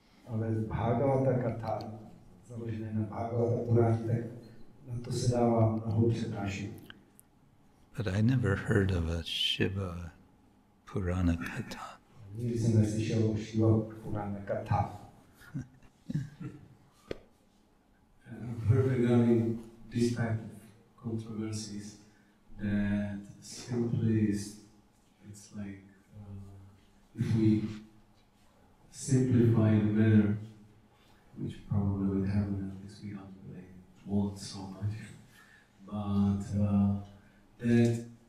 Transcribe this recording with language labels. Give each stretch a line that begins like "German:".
Czech: Ale Bhagavata Katha, založené na Bhagavata Purana, tak na to se dává mnoho přednášek.
English: But I never heard of a Shiva Purana Katha.
Czech: Nikdy jsem neslyšel o Shiva Purana Katha.
English: Regarding this type of controversies, that simply it's like if we simplify the matter, which probably with Hermeneutics we don't really want so much, but that